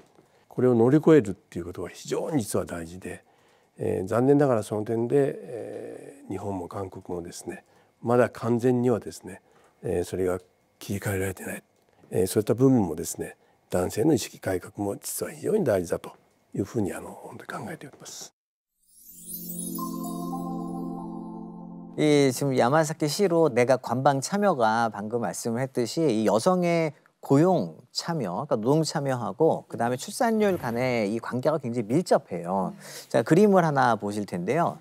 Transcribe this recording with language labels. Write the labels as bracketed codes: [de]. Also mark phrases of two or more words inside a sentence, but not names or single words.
[ja] これを乗り越えるっていうことが非常に実は大事で、残念ながらその点で、日本も韓国もですねまだ完全にはですね、それが切り替えられてない、そういった部分もですね男性の意識改革も実は非常に大事だというふうに本当に考えております。 [ko] 지금 야마사키시로 내가 관방 참여가 방금 말씀을 했듯이 이 여성의 고용 참여, 그러니까 노동 참여하고 그다음에 출산율 간의 이 관계가 굉장히 밀접해요. 자, 그림을 하나 보실 텐데요.